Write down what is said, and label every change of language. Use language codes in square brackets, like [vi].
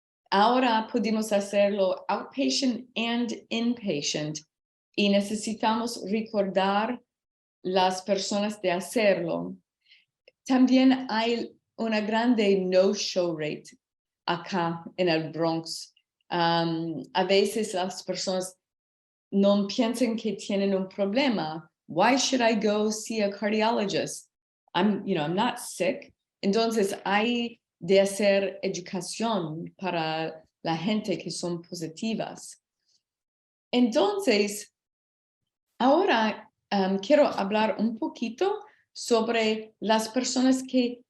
[es] Ahora podemos hacerlo [en] outpatient and inpatient [es] y necesitamos recordar las personas de hacerlo. También hay una grande [en] no-show rate [es] acá en el Bronx. A veces las personas no piensan que tienen un problema. [en] Why should I go see a cardiologist? I'm not sick. [es] Entonces hay de hacer educación para la gente que son positivas. Entonces, ahora quiero hablar un poquito sobre las personas que